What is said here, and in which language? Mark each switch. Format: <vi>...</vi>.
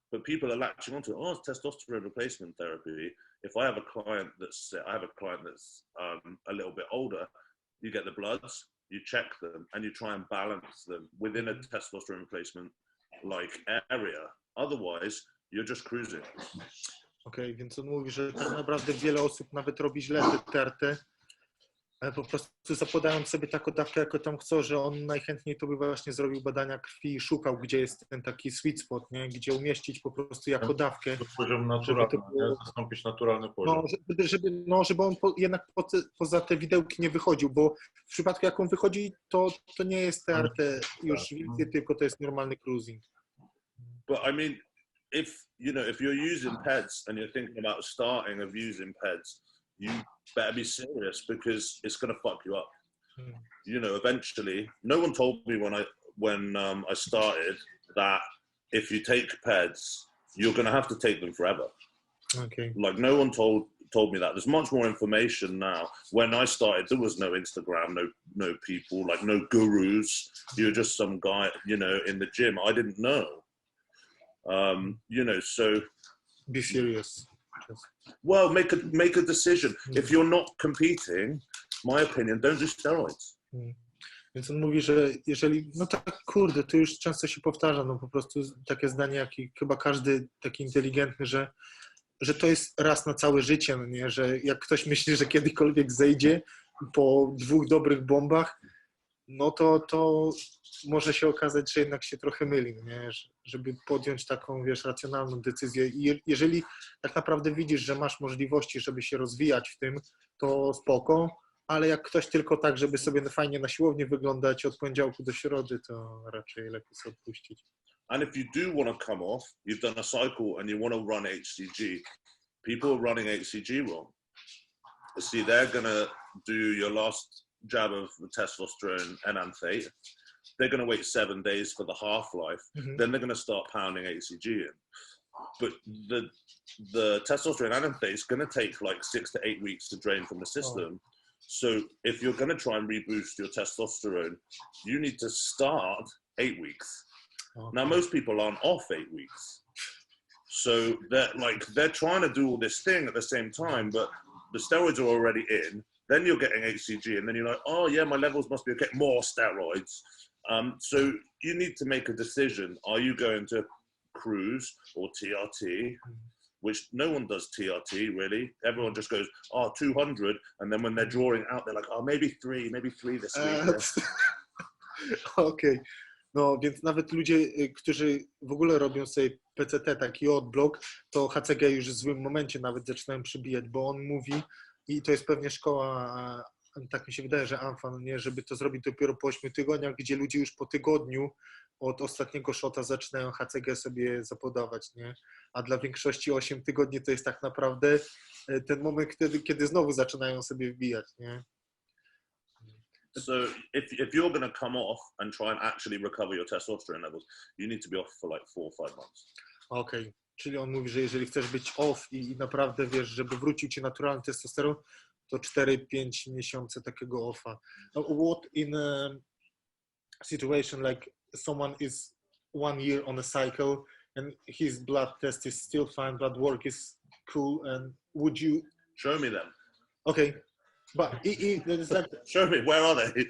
<en>But people are latching onto it. It's testosterone replacement therapy. If I have a client that's a little bit older, you get the bloods, you check them, and you try and balance them within a testosterone replacement like area. Otherwise, you're just cruising.</en> <pl>Okej, więc on mówi, że tak naprawdę wiele osób nawet robi źle te terty, ale po prostu zakładając sobie taką dawkę, jako tam chcą, że on najchętniej to by właśnie zrobił badania krwi i szukał, gdzie jest ten taki sweet spot, nie? Gdzie umieścić po prostu jako dawkę. To poziom naturalny, żeby to było, zastąpić naturalny poziom. żeby on jednak poza te widełki nie wychodził, bo w przypadku jak on wychodzi, to nie jest TRT już więcej, tylko to jest normalny cruising.</pl> <en>But I mean, if you're using PEDs and you're thinking about starting of using PEDs, you better be serious because it's going to fuck you up. You know, eventually, no one told me when I started that if you take PEDs, you're going to have to take them forever. Okay. Like no one told me that. There's much more information now. When I started, there was no Instagram, no people, like no gurus. You're just some guy, you know, in the gym. I didn't know. You know, so be serious. Well, make a decision. If you're not competing, my opinion, don't do steroids.</en> <pl>Więc on mówi, że jeżeli, no tak kurde, to już często się powtarza, no po prostu takie zdanie, jak i chyba każdy taki inteligentny, że to jest raz na całe życie, no nie, że jak ktoś myśli, że kiedykolwiek zejdzie po 2 dobrych bombach, no to może się okazać, że jednak się trochę myli, nie? Żeby podjąć taką, wiesz, racjonalną decyzję. I jeżeli tak naprawdę widzisz, że masz możliwości, żeby się rozwijać w tym, to spoko, ale jak ktoś tylko tak, żeby sobie fajnie na siłowni wyglądać od poniedziałku do środy, to raczej lepiej sobie odpuścić.</pl> <en>And if you do want to come off, you've done a cycle and you want to run HCG, people are running HCG wrong. See, they're going to do your last jab of testosterone enanthate. They're going to wait 7 days for the half-life. Then they're going to start pounding HCG in. But the testosterone enanthate is going to take like 6 to 8 weeks to drain from the system. So if you're going to try and reboost your testosterone, you need to start 8 weeks. Now, most people aren't off 8 weeks. So they're trying to do all this thing at the same time, but the steroids are already in. Then you're getting HCG, and then you're like, oh yeah, my levels must be okay. More steroids. So you need to make a decision. Are you going to cruise or TRT? Which no one does TRT really. Everyone just goes, 200, and then when they're drawing out, they're like, maybe three this week.</en> <pl>Okej. No, więc nawet ludzie, którzy w ogóle robią sobie PCT, taki odblok, to HCG już w złym momencie nawet zaczynają przybijać, bo on mówi, i to jest pewnie szkoła, tak mi się wydaje, że AMFA, no nie, żeby to zrobić dopiero po 8 tygodniach, gdzie ludzie już po tygodniu od ostatniego shota zaczynają HCG sobie zapodawać, nie? A dla większości 8 tygodni to jest tak naprawdę ten moment, kiedy znowu zaczynają sobie wbijać, nie?</pl> <en>So if you're going to come off and try and actually recover your testosterone levels, you need to be off for like 4 or 5 months.</en> <pl>Okej. Czyli on mówi, że jeżeli chcesz być off i naprawdę, wiesz, żeby wrócił ci naturalny testosteron, to 4-5 miesięcy takiego offa.</pl> <en>What in a situation like someone is 1 year on a cycle and his blood test is still fine, blood work is cool, and would you... Show me them. Okay. But it's like... Show me, where are they?</en>